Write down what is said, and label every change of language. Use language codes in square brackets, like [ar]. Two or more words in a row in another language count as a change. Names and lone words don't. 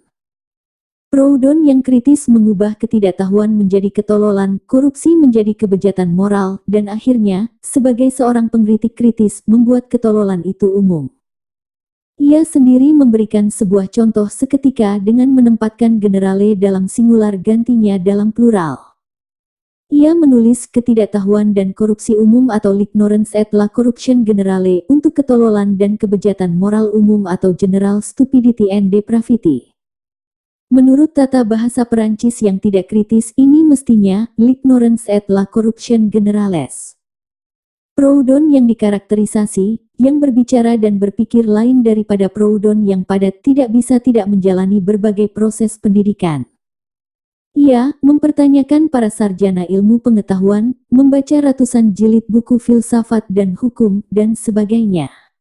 [id] Proudhon yang kritis mengubah ketidaktahuan menjadi ketololan, korupsi menjadi kebejatan moral, dan akhirnya, sebagai seorang pengkritik kritis, membuat ketololan itu umum. Ia sendiri memberikan sebuah contoh seketika dengan menempatkan generale dalam singular gantinya dalam plural. Ia menulis ketidaktahuan dan korupsi umum atau [fr] l'ignorance et la corruption generale [id] untuk ketololan dan kebejatan moral umum atau [en] general stupidity and depravity. [id] Menurut tata bahasa Perancis yang tidak kritis ini mestinya [fr] l'ignorance et la corruption generales. [id] Proudhon yang dikarakterisasi, yang berbicara dan berpikir lain daripada Proudhon yang padat tidak bisa tidak menjalani berbagai proses pendidikan. Ia mempertanyakan para sarjana ilmu pengetahuan, membaca ratusan jilid buku filsafat dan hukum, dan sebagainya.